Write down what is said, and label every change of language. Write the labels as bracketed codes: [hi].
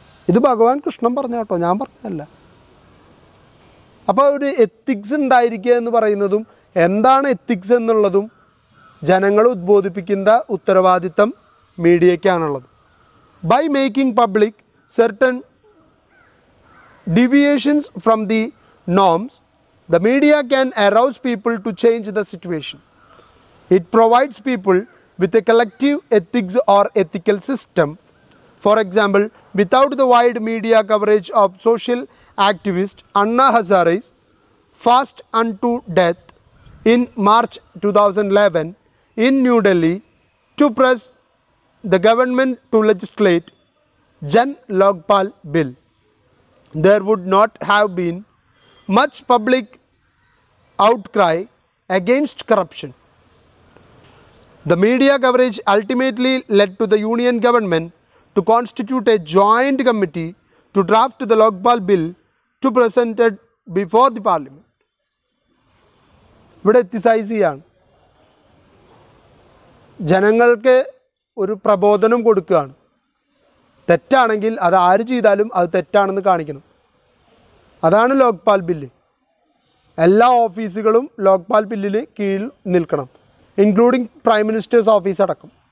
[ml] ഇത് ഭഗവാൻ കൃഷ്ണൻ പറഞ്ഞ കേട്ടോ, ഞാൻ പറഞ്ഞതല്ല. അപ്പോൾ ഒരു എത്തിക്സ് ഉണ്ടായിരിക്കുക എന്ന് പറയുന്നതും എന്താണ് എത്തിക്സ് എന്നുള്ളതും ജനങ്ങളെ ഉദ്ബോധിപ്പിക്കേണ്ട ഉത്തരവാദിത്തം മീഡിയയ്ക്കാണുള്ളത്. [en] By making public certain deviations from the norms, the media can arouse people to change the situation. It provides people with a collective ethics or ethical system. For example, without the wide media coverage of social activist Anna Hazare's fast unto death in March 2011 in New Delhi to press the government to legislate Jan Lokpal Bill, there would not have been much public outcry against corruption. The media coverage ultimately led to the Union government to constitute a joint committee to draft the Lokpal bill to present it before the parliament. [ml] ഇവിടെ എത്തിസൈസ് ചെയ്യാണ്, ജനങ്ങൾക്ക് ഒരു പ്രബോധനം കൊടുക്കുകയാണ്. തെറ്റാണെങ്കിൽ അത് ആര് ചെയ്താലും അത് തെറ്റാണെന്ന് കാണിക്കണം. അതാണ് ലോക്പാൽ ബില്ല്. എല്ലാ ഓഫീസുകളും ലോക്പാൽ ബില്ലിന് കീഴിൽ നിൽക്കണം, [en] including prime minister's office [ml] അടക്കം.